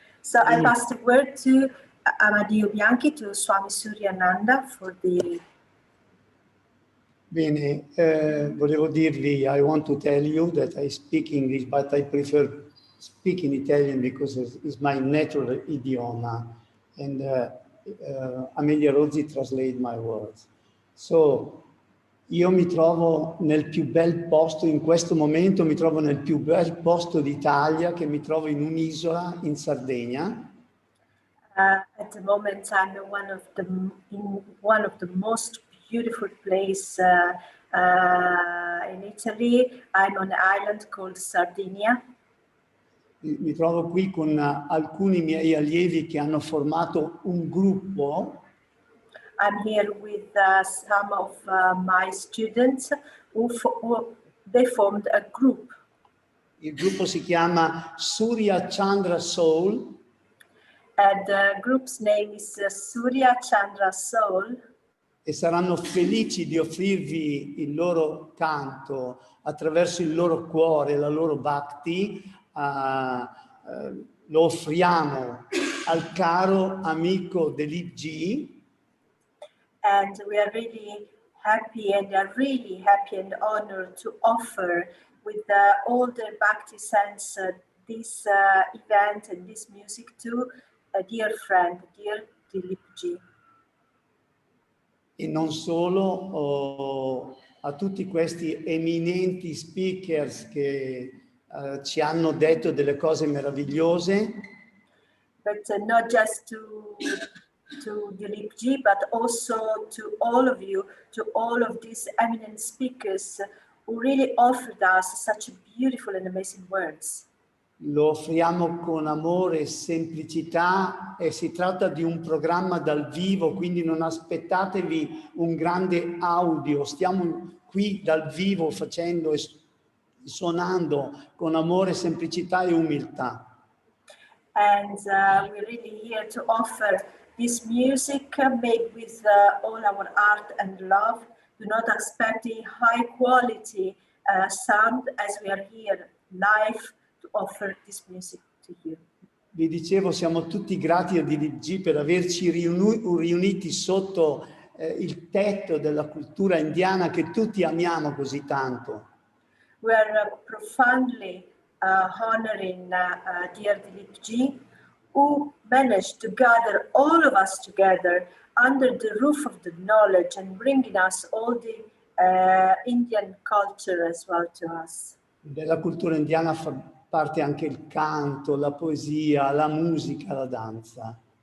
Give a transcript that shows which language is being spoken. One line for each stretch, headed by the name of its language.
English: So I pass the word to Amadio Bianchi, to Swami Suryananda for the...
Italian: Bene, volevo dirvi,
English: I want to tell you that I speak English, but I prefer speaking Italian because it's my natural idioma. And Amelia Rozzi translate my words.
Italian: So, io mi trovo nel più bel posto, in questo momento mi trovo nel più bel posto d'Italia, che mi trovo in un'isola in Sardegna.
English: At the moment, I'm in one of the most beautiful place in Italy. I'm on an island called Sardinia.
Italian: Mi trovo qui con alcuni miei allievi che hanno formato un gruppo.
English: I'm here with some of my students who they formed a group.
Italian: Il gruppo si chiama Surya Chandra Soul.
English: And the group's name is Surya Chandra Soul.
Italian: E saranno felici di offrirvi il loro canto attraverso il loro cuore, la loro bhakti. Lo offriamo al caro amico Dileepji.
English: And we are really happy and honored to offer with all the bhakti sense this event and this music to a dear friend, dear Dileepji.
Italian: E non solo, a tutti questi eminenti speakers che ci hanno detto delle cose meravigliose.
English: But not just to Dileepji, but also to all of you, to all of these eminent speakers who really offered us such beautiful and amazing words.
Italian: Lo offriamo con amore e semplicità e si tratta di un programma dal vivo, quindi non aspettatevi un grande audio. Stiamo qui dal vivo facendo e suonando con amore, semplicità e umiltà.
English: And we're really here to offer this music made with all our art and love. Do not expect a high quality sound as we are here live to offer this music to you.
Italian: Vi dicevo, siamo tutti grati a Dileepji per averci riuniti sotto il tetto della cultura indiana che tutti amiamo così tanto.
English: We are profoundly honoring dear Dileepji, who managed to gather all of us together under the roof of the knowledge and bringing us all the Indian culture as well to us.
Italian: Della cultura indiana fa parte anche il canto, la poesia, la musica, la danza.